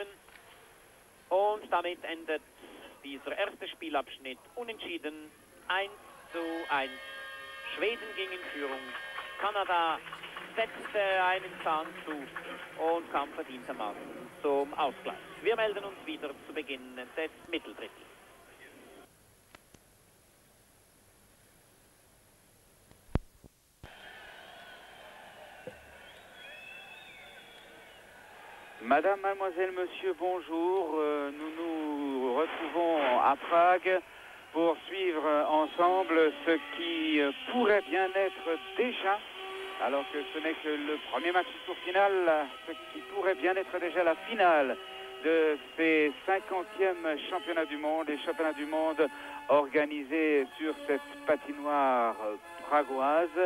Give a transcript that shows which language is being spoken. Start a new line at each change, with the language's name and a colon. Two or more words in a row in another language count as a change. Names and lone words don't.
German: Und damit endet dieser erste Spielabschnitt unentschieden 1:1. Schweden ging in Führung. Kanada setzte einen Zahn zu und kam verdientermaßen zum Ausgleich. Wir melden uns wieder zu Beginn des Mitteldrittels.
French: Madame, mademoiselle, monsieur, bonjour. Nous nous retrouvons à Prague pour suivre ensemble ce qui pourrait bien être déjà, alors que ce n'est que le premier match du tour final, ce qui pourrait bien être déjà la finale de ces 50e championnats du monde, les championnats du monde organisés sur cette patinoire pragoise.